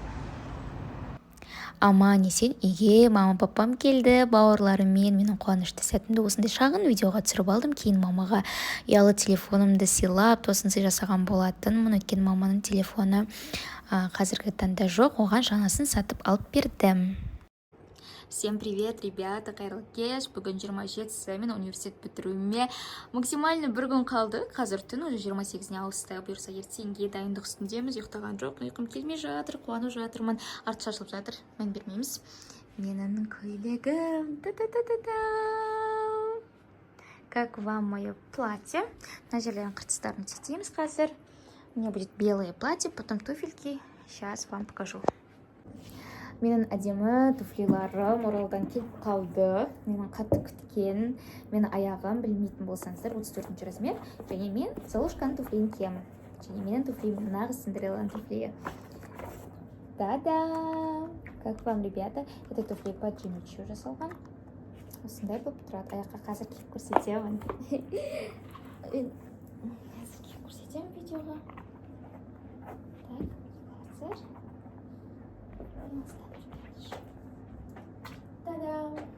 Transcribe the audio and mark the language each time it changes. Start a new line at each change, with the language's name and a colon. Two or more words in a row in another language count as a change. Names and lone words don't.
Kazakh: Аман есен үйге мама папам келді, бауырларыммен менің қуанышты сәтімді осындай шағын видеоға түсіріп алдым. Кейін мамаға ұялы телефонымды сыйлап, тосынсый жасаған болатынмын. Өйткені маманың телефоны қазіргі таңда жоқ, оған жаңасын сатып алып бердім.
Russian: Всем привет, ребята,
Kazakh: қайырлы кеш. Бүгін 27-сі, мен университет бітіруіме максимально бір күн қалды. Қазір түн уже 28-не ауысты. Бұйырса ертеңге дайындық үстіндеміз. Ұйықтаған жоқ, ұйқым келмей жатыр, қуанып жатырмын. Арты шашылып жатыр, мән бермейміз. Менің көйлегім.
Russian: Как вам мое платье?
Kazakh: На жерлерін қыртыстарын тетейміз қазір.
Russian: У меня будет белое платье, потом туфельки. Сейчас вам покажу.
Kazakh: Менің әдемі туфлиларым Оралдан келіп қалды. Менің қатты күткен. Менің аяғым білмейтін болсаңыздар 34-ші размер. Және мен Золушканың туфлиін киемін. Және менің туфлиім нағыз Синдерелланың туфлиі.
Russian: Да-да! Как вам, ребята? Это туфли по джинучу
Kazakh: жасалған. Осындай болып тұрады. Аяққа қазір киіп көрсетемін. Қазір киіп көрсетемін видеоға. Так, қазір. Та-дам!